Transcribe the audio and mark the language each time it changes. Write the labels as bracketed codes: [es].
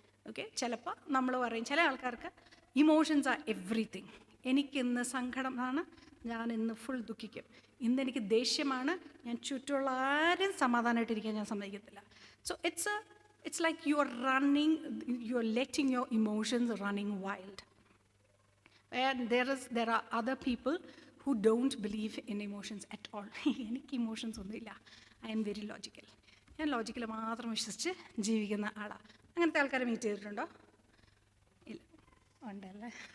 [ml] Okay, ചിലപ്പോൾ നമ്മൾ പറയും, ചില ആൾക്കാർക്ക് [en] Emotions are everything. [ml] എനിക്കിന്ന് സങ്കടമാണ്, ഞാൻ ഇന്ന് ഫുൾ ദുഃഖിക്കും. ഇന്നെനിക്ക് ദേഷ്യമാണ്, ഞാൻ ചുറ്റുമുള്ള ആരും സമാധാനമായിട്ടിരിക്കാൻ ഞാൻ സമ്മതിക്കത്തില്ല. [en] So it's like you're letting your emotions running wild. And there are other people who don't believe in emotions at all. [ml] എനിക്ക് ഇമോഷൻസ് ഒന്നുമില്ല, [en] I'm very logical. [ml] ഞാൻ ലോജിക്കൽ മാത്രം വിശ്വസിച്ച് ജീവിക്കുന്ന ആളാണ്. അങ്ങനത്തെ ആൾക്കാരെ മീറ്റ് ചെയ്തിട്ടുണ്ടോ? ഇല്ല, ഉണ്ടല്ലേ.